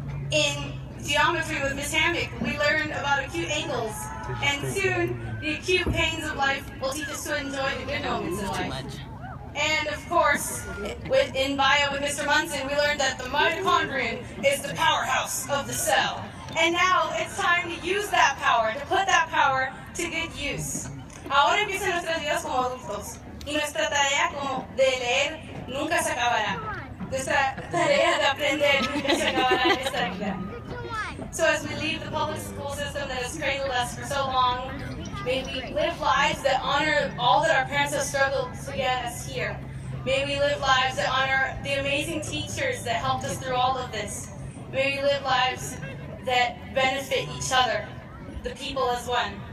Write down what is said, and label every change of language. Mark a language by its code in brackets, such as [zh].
[en] In geometry with Miss Hammock, we learned about acute angles, and soon the acute pains of life will teach us to enjoy the good moments in life. And of course, in bio with Mr. Munson, we learned that the mitochondrion is the powerhouse of the cell. And now it's time to use that power, to put that power to good use. [es] Ahora empiezan nuestras vidas como adultos, y nuestra tarea como de leer nunca se acabará. Nuestra tarea de aprender nunca se acabará en esta vida. [en] So as we leave the public school system that has cradled us for so long, may we live lives that honor all that our parents have struggled to get us here. May we live lives that honor the amazing teachers that helped us through all of this. May we live lives that benefit each other, the people as one.